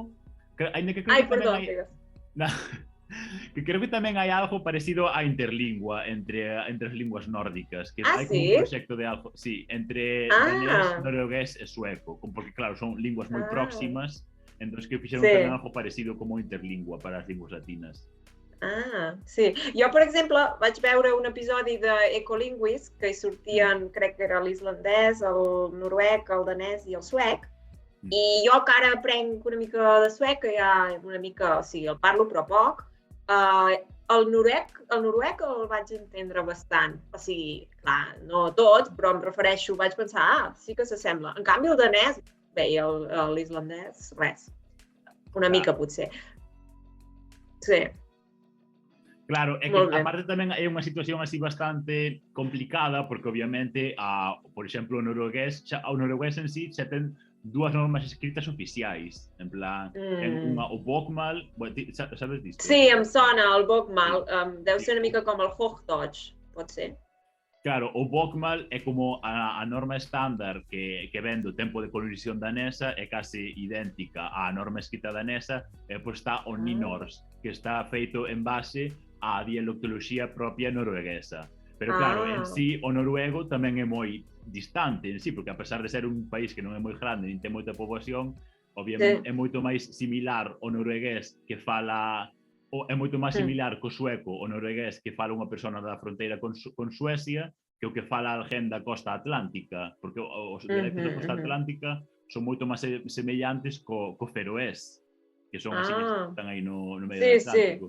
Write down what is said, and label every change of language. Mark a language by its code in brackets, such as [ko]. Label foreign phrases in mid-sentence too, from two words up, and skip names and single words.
[gl] Ai, perdón, que creo que tamén hai algo parecido á interlingua entre as linguas nórdicas, que hai como un proxecto de algo, entre danés, noruegués e sueco, porque claro, son linguas moi próximas, entón que fixeron tamén algo parecido como interlingua para as linguas latinas. Sí. [ca] Jo, per exemple, vaig veure un episodi d'Ecolinguis que hi sortien, crec que era l'islandès, el noruec, el danès i el suec, i jo que ara aprenc una mica de suec, que ja una mica, o sigui, el parlo però poc, el noruec el vaig entendre bastant, o sigui, clar, no tot, però em refereixo, vaig pensar, sí que s'assembla. En canvi, el danès, bé, i l'islandès, res. Una mica, potser. Sí. [gl] Claro, é que aparte tamén é unha situación así bastante complicada, porque obviamente, por exemplo, o noruegués en sí xa ten dúas normas escritas oficiais, en plan, o bokmål, sabes disto? [ca] Sí, em sona el bokmål, deu ser una mica com el hochdeutsch, pot ser. [gl] Claro, o bokmål é como a norma estándar que ven do tempo de colonización danesa, é case idéntica á norma escrita danesa, e pois está o nynorsk, que está feito en base á dialectoloxía propia norueguesa. Pero claro, en sí, o noruego tamén é moi distante en sí, porque a pesar de ser un país que non é moi grande, nin ten moita poboación, obviamente é moito máis similar o noruegués que fala, é moito máis similar co sueco o noruegués que fala unha persona da fronteira con Suecia que o que fala alguén da costa atlántica, porque os dialectos da costa atlántica son moito máis semellantes co feroés, que son as illas que están aí no medio do Atlántico.